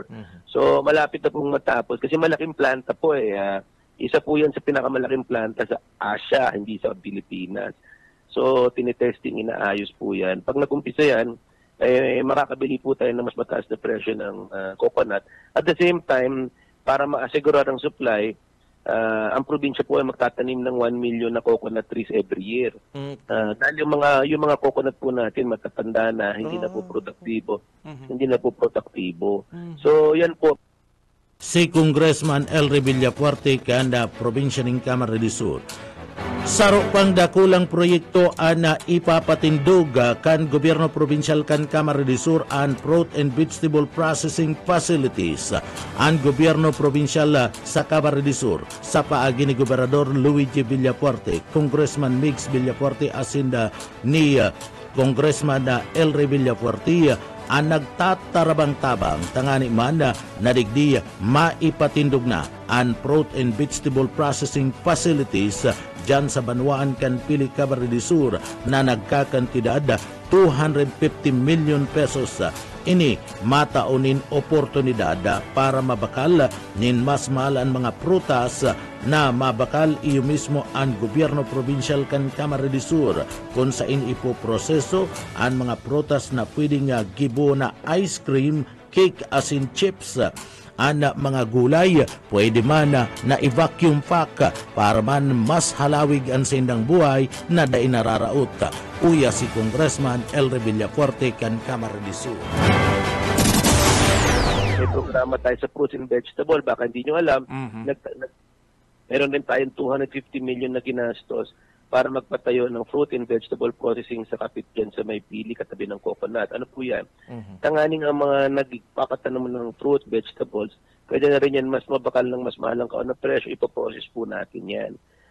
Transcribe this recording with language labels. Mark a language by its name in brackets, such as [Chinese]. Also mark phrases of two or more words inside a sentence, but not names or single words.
[Filipino] So malapit na pong matapos kasi malaking planta po isa po yan sa pinakamalaking planta sa Asia, hindi sa Pilipinas. So tinetesting, inaayos po yan. Pag nag-umpisa yan, makakabili po tayo ng mas mataas na presyo ng coconut. [English] At the same time, [Filipino] para ma-asigurar ang supply, ang probinsya po ay magtatanim ng 1 million na [English] coconut trees every year. [Filipino] Dahil yung mga coconut po natin matatanda na, hindi na po produktibo. So yan po. [Bikol] Si Congressman Elry Villafuerte kanda probinsya ng Kamara de Sur. Saro pang dakulang proyekto na ipapatindog kan gobyerno provincial kan Kamara de Sur and [English] fruit and vegetable processing facilities. [Bikol] Ang gobyerno provincial sa Kamara de Sur sa paagi ni Gobernador Luigi Villafuerte, Congressman Mix Villafuerte asinda ni Congressman Elry Villafuerte ang nagtatarabang-tabang tangani man na nadigdi maipatindog na ang [English] fruit and vegetable processing facilities [Bikol] dyan sa Banwaan kan Pili Kamara de Sur na nagkakantidad 250 million pesos. Ini mataunin oportunidad para mabakal nin mas mahal ang mga prutas na mabakal iyo mismo ang gobyerno provincial kan Kamara de Sur kung saan ipoproseso ang mga prutas na pwedeng gibo na ice cream, cake asin chips. Ang mga gulay pwede man na i- [English] vacuum pack [Bikol] para man mas halawig ang sindang buhay na dainararaot. Uya si Congressman Elry Villafuerte kan Kamara de Sur. [Filipino] May programa tayo sa [English] fruits and vegetable, [Filipino] baka hindi nyo alam, meron din tayong 250 million na ginastos para magpatayo ng [English] fruit and vegetable processing [Filipino] sa kapit dyan sa may Pili, katabi ng coconut. Ano po yan? Tanganing ang mga nagpapatanom ng fruit, vegetables, pwede na rin yan mas mabakal ng mas mahal ang kaon na presyo, ipoprocess po natin yan.